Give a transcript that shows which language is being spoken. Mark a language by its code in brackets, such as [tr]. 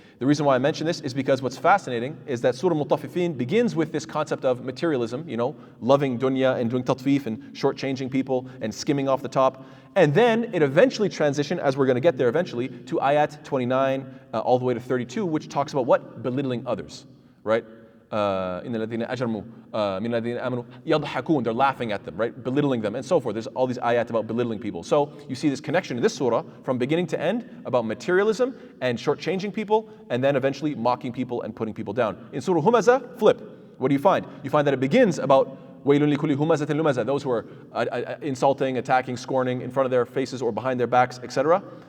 [en] The reason why I mention this is because what's fascinating is that Surah AlMutaffifin begins with this concept of materialism, loving dunya and doing tatfif and shortchanging people and skimming off the top. And then it eventually transitioned, as we're going to get there eventually, to ayat 29 all the way to 32, which talks about what? Belittling others, right? [ar] إِنَّ الَّذِينَ أَجْرَمُوا مِنَ الَّذِينَ آمَنُوا يَضْحَكُونَ, [en] they're laughing at them, right? Belittling them and so forth. There's all these ayat about belittling people. So you see this connection in this surah from beginning to end about materialism and shortchanging people, and then eventually mocking people and putting people down. In Surah Humazah, flip. What do you find? You find that it begins about [ar] وَيْلٌ لِكُلِّ هُمَزَةٍ لُمَزَةٍ, [en] those who are insulting, attacking, scorning in front of their faces or behind their backs, etc.